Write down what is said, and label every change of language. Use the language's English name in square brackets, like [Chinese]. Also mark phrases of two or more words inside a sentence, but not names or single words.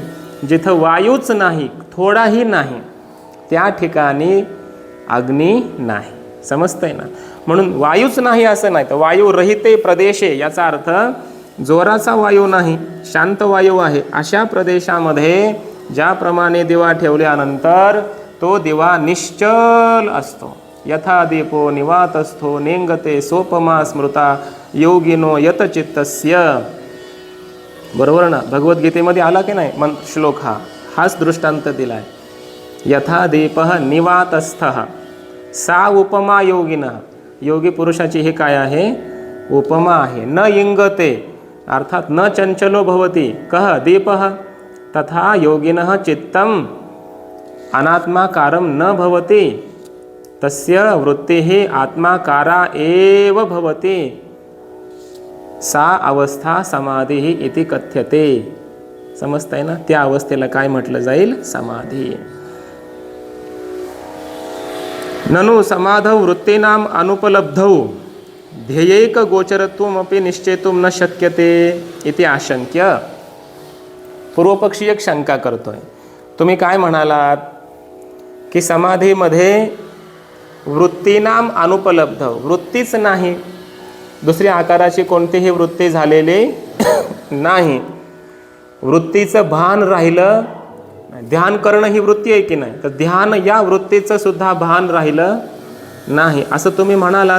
[Marathi] जिथं वायूच नाही, थोडाही नाही, त्या ठिकाणी अग्नी नाही. समजतंय ना. म्हणून वायूच नाही असं नाही, तर [Sanskrit] वायू रहिते प्रदेशे [Marathi] याचा अर्थ जोराचा वायू नाही, शांत वायू आहे अशा प्रदेशामध्ये ज्याप्रमाणे दिवा ठेवल्यानंतर तो दिवा निश्चल असतो. [Sanskrit] यथा दीपो निवातस्थो नेंगते सोपमा स्मृता योगिनो यतचित्तस्य. [Marathi] बरोबर ना. भगवद्गीतेमध्ये आला की नाही श्लोक, हाच दृष्टांत दिलाय. [Sanskrit] यथा दीपः निवातस्थः सा उपमा योगिनः. [Marathi] योगी पुरुषाची हे काय आहे? उपमा आहे. [Sanskrit] न इंगते अर्थात न चंचलो भवति कः दीपः तथा योगिनः चित्तम अनात्माकारम न भवति तस्य वृत्तिः आत्माकारा एव भवति सा अवस्था समाधी इति कथ्यते. [Marathi] समजताय ना. त्या अवस्थेला काय म्हटलं जाईल? समाधी. [Sanskrit] ननु समाधौ वृत्तीनाम अनुपलब्धौ ध्येयैक गोचरत्वमपि निश्चेतुम न शक्यते इति आशंक्य. [Marathi] पूर्वपक्षी एक शंका करतोय. तुम्ही काय म्हणालात की समाधीमध्ये [Sanskrit] वृत्तीनाम अनुपलब्ध, [Marathi] वृत्तीच नाही, दुसऱ्या आकाराची कोणतीही वृत्ती झालेली नाही. वृत्तीचं भान राहिलं, ध्यान करणं ही वृत्ती आहे की नाही, तर ध्यान या वृत्तीचं सुद्धा भान राहिलं नाही असं तुम्ही म्हणालात.